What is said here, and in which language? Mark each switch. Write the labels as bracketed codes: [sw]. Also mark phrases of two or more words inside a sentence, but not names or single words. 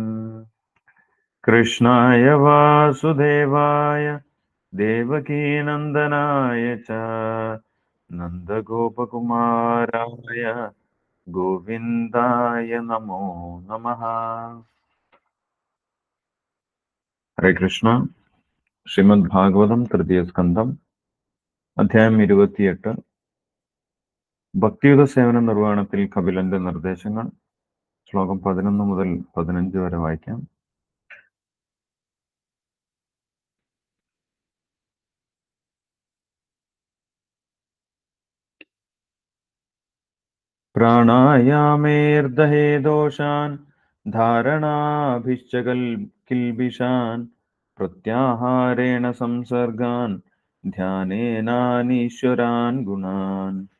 [sa] कृष्णाय वासुदेवाय देवकीनन्दनाय च नन्दगोपकुमाराय गोविन्दाय नमो नमः। हरे कृष्ण। [ml] ശ്രീമദ് ഭാഗവതം തൃതീയ സ്കന്ധം അധ്യായം 28 ഭക്തിയുത സേവന നിർവഹണത്തിൽ കപിലന്റെ നിർദ്ദേശങ്ങൾ. ശ്ലോകം 11 മുതൽ 15 വരെ വായിക്കാം. [sa] പ്രാണായാമേർദഹേ ദോഷാൻ ധാരണാഭിശ്ച കിൽബിഷാൻ പ്രത്യാഹാരേണ സംസർഗാൻ ധ്യാനേനാനീശ്വരാൻ ഗുണാൻ